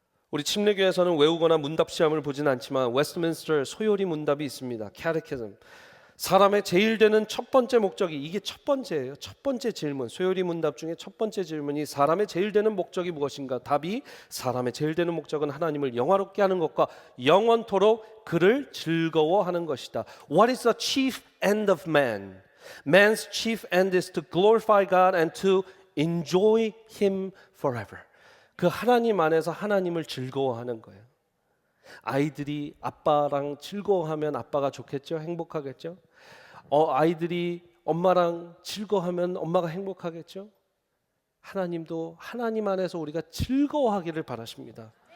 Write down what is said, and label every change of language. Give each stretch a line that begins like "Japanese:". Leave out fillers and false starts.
Korean: 우리 침례교에서는 외우거나 문답 시험을 보진 않지만 웨스트민스터 소요리 문답이 있습니다. 캐테키즘. 사람의 제일 되는 첫 번째 목적이, 이게 첫 번째예요. 첫 번째 질문, 소요리 문답 중에 첫 번째 질문이 사람의 제일 되는 목적이 무엇인가? 답이 사람의 제일 되는 목적은 하나님을 영화롭게 하는 것과 영원토록 그를 즐거워하는 것이다.
English: What is the chief end of man? Man's chief end is to glorify God and to enjoy Him forever.
Korean: 그 하나님 안에서 하나님을 즐거워하는 거예요. 아이들이 아빠랑 즐거워하면 아빠가 좋겠죠? 행복하겠죠? 아이들이 엄마랑 즐거워하면 엄마가 행복하겠죠? 하나님도 하나님 안에서 우리가 즐거워하기를 바라십니다.